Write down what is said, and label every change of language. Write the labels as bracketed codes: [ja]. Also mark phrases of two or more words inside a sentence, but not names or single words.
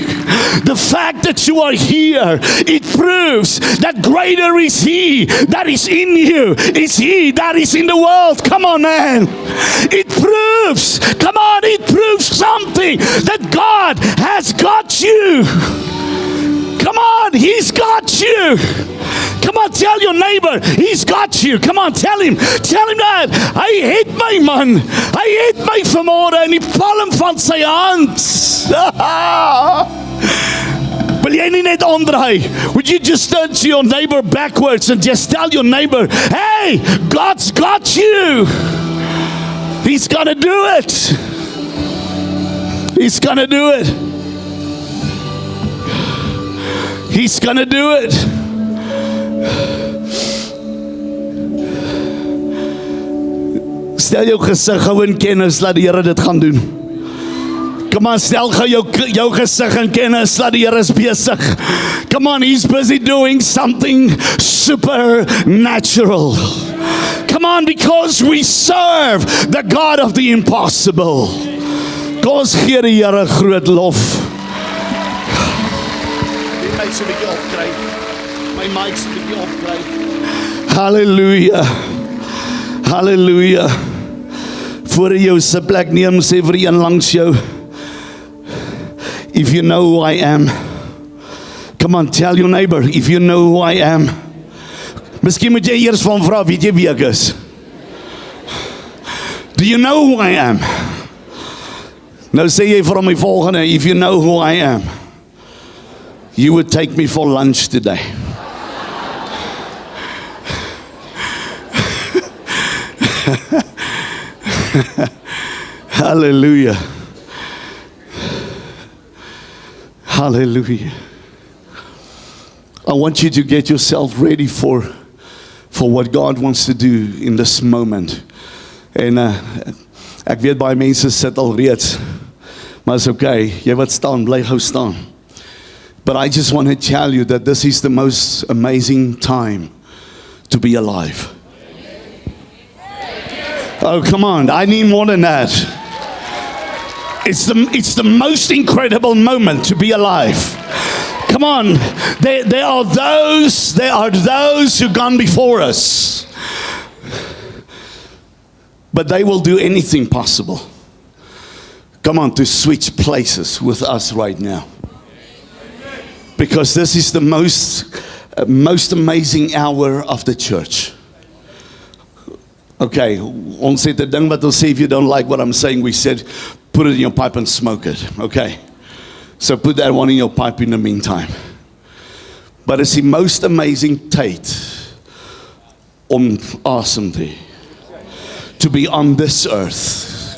[en] The fact that you are here, it proves that greater is He that is in you, is He that is in the world. Come on, man. It proves something, that God has got you. Come on, He's got you. Come on, tell your neighbor, He's got you. Come on, tell him dat. [af] Hy het my, [en] man. [af] Hy het my vanmôre in die palm van sy hand. Wil jy nie net omdraai, [en] would you just turn to your neighbor backwards and just tell your neighbor, hey, God's got you. He's gonna do it. He's gonna do it. He's gonna do it. [af] Stel jou gesig gou in kennis dat die Here dit gaan doen. Kom aan, stel gou jou gesig in kennis dat die Here is besig. [en] Come on, he's busy doing something supernatural. Come on, because we serve the God of the impossible. [af] Kom ons gee die Here groot lof. Die my so 'n bietjie opkry. My mic so 'n bietjie opkry. Hallelujah. Hallelujah. Voor jy jou sitplek neem, sê vir die een langs jou, [en] if you know who I am. Come on, tell your neighbor, if you know who I am. [af] Miskien moet jy eers van vra, weet jy wie ek is? [en] Do you know who I am? [af] Nou sê jy vir hom die volgende, [en] if you know who I am, you would take me for lunch today. Hallelujah. Hallelujah. I want you to get yourself ready for what God wants to do in this moment. [af] En ek weet baie mense sit al reeds, maar is okay, jy wat staan, bly gou staan. [en] But I just want to tell you that this is the most amazing time to be alive. Oh, come on, I need more than that. It's the most incredible moment to be alive. Come on, there are those who've gone before us. But they will do anything possible. Come on, to switch places with us right now. Because this is the most amazing hour of the church. [af] Okay, ons het 'n ding wat ons sê, [en] if you don't like what I'm saying, we said, put it in your pipe and smoke it. Okay, so put that one in your pipe in the meantime. But it's the most amazing [af] tyd om asem te hê. [en] To be on this earth.